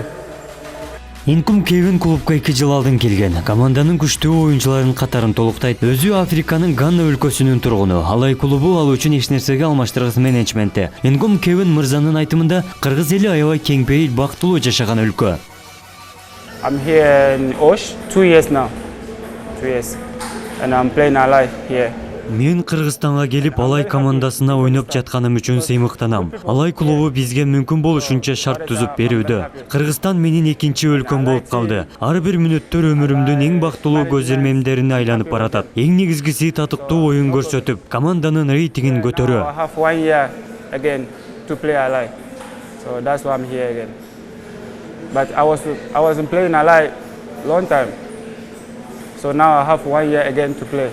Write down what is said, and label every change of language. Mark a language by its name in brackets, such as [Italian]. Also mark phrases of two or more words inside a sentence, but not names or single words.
[Kyrgyz] Инкум Кевин клубка 2 жыл алдын келген. Команданын күчтүү оюнчуларынын катарын толуктайт. Өзү Африканын Ганна өлкөсүнүн тургуну. Алай клубу ал үчүн эч нерсеге алмаштыргыс менеджменти. Инкум Кевин мырзанын айтымында кыргыз эли аябай кең пейил, бактылуу жашаган өлкө. [English] I'm here in Osh 2 years now. 2 years. And I'm playing Alay here. [Kyrgyz] Мен Кыргызстанга келип Алай командасына ойноп жатканым үчүн сыймыктанам. Алай клубу бизге мүмкүн болушунча шарт түзүп берүүдө. Кыргызстан менин экинчи өлкөм болуп калды. Ар бир мүнөттөр өмүрүмдүн эң бактылуу көз ирмемдерине айланып баратат. Эң негизгиси татыктуу оюн көрсөтүп, команданын рейтингин көтөрүү. [English] I have 1 year again to play Alay. So that's why I'm here again. But I wasn't playing Alay long time. So now I have 1 year again to play.